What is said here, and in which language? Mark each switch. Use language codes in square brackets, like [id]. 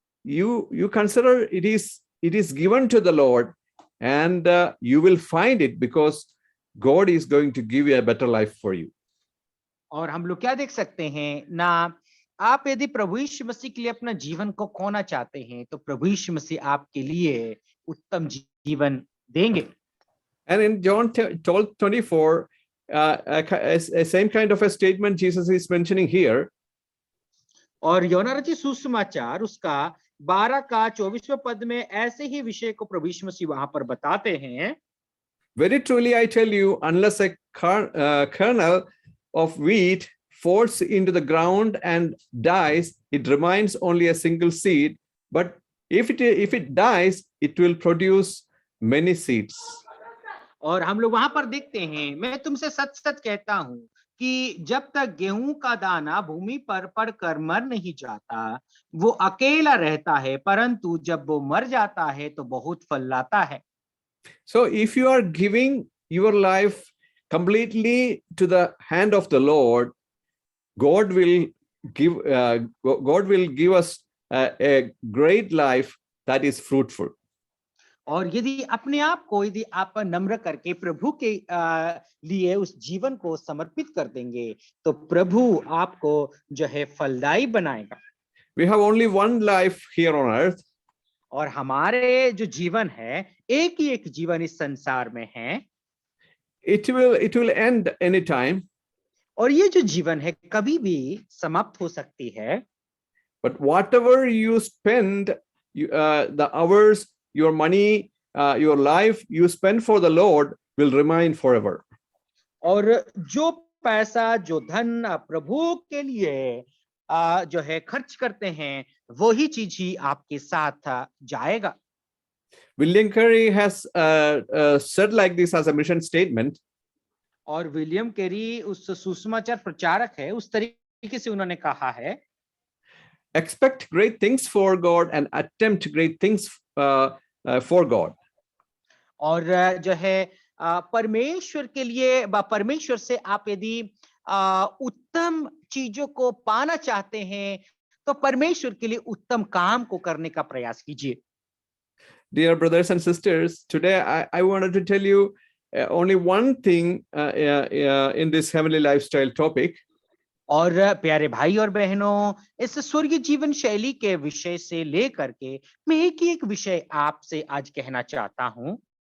[en] You consider it is given to the Lord, and you will find it, because God is going to give you a better life for you. [hi] और हम लोग क्या देख सकते हैं ना, आप यदि प्रभु यीशु मसीह के लिए अपना जीवन को खोना चाहते हैं, तो प्रभु यीशु मसीह आपके लिए उत्तम जीवन देंगे। [en] And in John 12:24, a same kind of a statement Jesus is mentioning here. [hi] और योना रचित सुसमाचार उसका 12 का 24वें पद में ऐसे ही विषय को प्रभु यीशु मसीह वहां पर बताते हैं। [en] Very truly, I tell you, unless a kernel of wheat falls into the ground and dies, it remains only a single seed. But if it dies, it will produce many seeds. [hi] और हम लोग वहां पर देखते हैं, मैं तुमसे सच सच कहता हूं कि जब तक गेहूं का दाना भूमि पर पड़कर मर नहीं जाता, वो अकेला रहता है, परंतु जब वो मर जाता है तो बहुत फल लाता है। [en] So if you are giving your life completely to the hand of the Lord, God will give us a great life that is fruitful. [hi] और यदि अपने आप को यदि आप नम्र करके प्रभु के लिए उस जीवन को समर्पित कर देंगे, तो प्रभु आपको जो है फलदायी बनाएगा। [en] We have only one life here on earth. [hi] और हमारे जो जीवन है, एक ही एक जीवन इस संसार में है। [en] It will end anytime. [hi] और ये जो जीवन है कभी भी समाप्त हो सकती है। [en] But whatever you spend, the hours, your money, your life you spend for the Lord will remain forever. [hi] और जो पैसा, जो धन प्रभु के लिए जो है खर्च करते हैं, वो ही चीज ही आपके साथ जाएगा। [en] William Carey has said like this as a mission statement. [hi] और विलियम कैरी उस सुसमाचार प्रचारक है, उस तरीके से उन्होंने कहा है, [en] expect great things for God and attempt great things for God. [hi] और जो है परमेश्वर के लिए, परमेश्वर से आप यदि उत्तम चीजों को पाना चाहते हैं, तो परमेश्वर के लिए उत्तम काम को करने का प्रयास कीजिए। [en] Dear brothers and sisters, today I wanted to tell you only one thing in this heavenly lifestyle topic. [hi] और प्यारे भाई और बहनों, इस स्वर्गीय जीवन शैली के विषय से लेकर के मैं एक ही एक विषय आपसे आज कहना चाहता हूं।